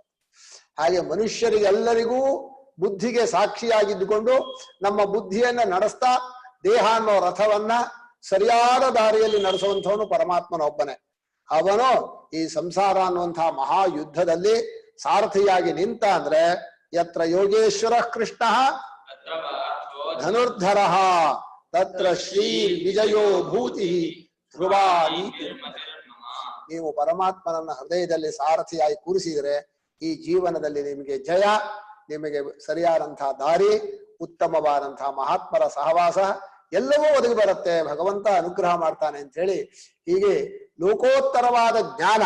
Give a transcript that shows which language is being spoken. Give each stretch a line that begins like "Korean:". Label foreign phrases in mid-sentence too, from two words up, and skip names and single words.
Kannada: ಹಾಗೆ ಮನುಷ್ಯರಿಗೆಲ್ಲರಿಗೂ ಬುದ್ಧಿಗೆ ಸಾಕ್ಷಿಯಾಗಿದ್ದುಕೊಂಡು ನಮ್ಮ ಬುದ್ಧಿಯನ್ನ ನಡೆಸ್ತಾ ದೇಹ ಅನ್ನೋ ರಥವನ್ನ ಸರಿಯಾದ ದಾರಿಯಲ್ಲಿ ನಡೆಸುವಂಥವನು ಪರಮಾತ್ಮನೊಬ್ಬನೇ. ಅವನು ಈ ಸಂಸಾರ ಅನ್ನುವಂತಹ ಮಹಾಯುದ್ಧದಲ್ಲಿ ಸಾರಥಿಯಾಗಿ ನಿಂತ ಅಂದ್ರೆ
Sanskrit: ಯತ್ರ ಯೋಗೇಶ್ವರ ಕೃಷ್ಣ ಧನುರ್ಧರ ತತ್ರ ಶ್ರೀ ವಿಜಯೋ ಭೂತಿ ಧ್ರುವ
Kannada: ನೀವು ಪರಮಾತ್ಮನನ್ನ ಹೃದಯದಲ್ಲಿ ಸಾರಥಿಯಾಗಿ ಕೂರಿಸಿದರೆ ಈ ಜೀವನದಲ್ಲಿ ನಿಮಗೆ ಜಯ, ನಿಮಗೆ ಸರಿಯಾದಂತಹ ದಾರಿ, ಉತ್ತಮವಾದಂತಹ ಮಹಾತ್ಮರ ಸಹವಾಸ ಎಲ್ಲವೂ ಒದಗಿ ಬರುತ್ತೆ. ಭಗವಂತ ಅನುಗ್ರಹ ಮಾಡ್ತಾನೆ ಅಂತ ಹೇಳಿ ಹೀಗೆ ಲೋಕೋತ್ತರವಾದ ಜ್ಞಾನ.